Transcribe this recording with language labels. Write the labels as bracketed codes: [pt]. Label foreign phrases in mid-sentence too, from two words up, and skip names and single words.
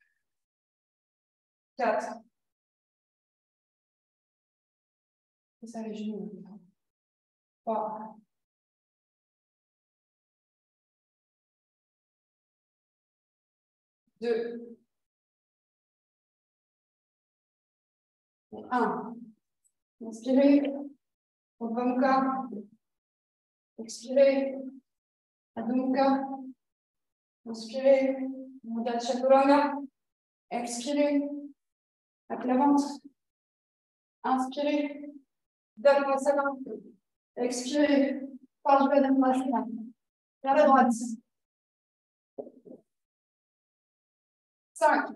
[fr] 4. C'est ça les genoux. 3. 2. 1. Inspirez. Urdhva Mukha. Expirez. Adho Mukha. Inspirez. Ardha Chaturanga. Expirez. À plat ventre. Inspirez. Dhanurasana. Expirez. Parsvadhanurasana. Vers la droite. 5.